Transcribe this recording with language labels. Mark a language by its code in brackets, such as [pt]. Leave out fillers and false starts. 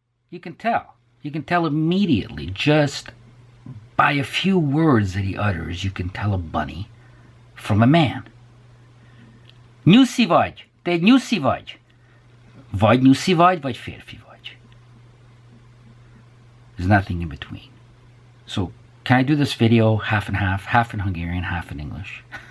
[en] You can tell. You can tell immediately, just by a few words that he utters, you can tell a bunny from a man. [hu] Nyuszi vagy, te egy nyuszi vagy. Vagy nyuszi vagy férfi vagy. [en] There's nothing in between. So, can I do this video half and half in Hungarian, half in English?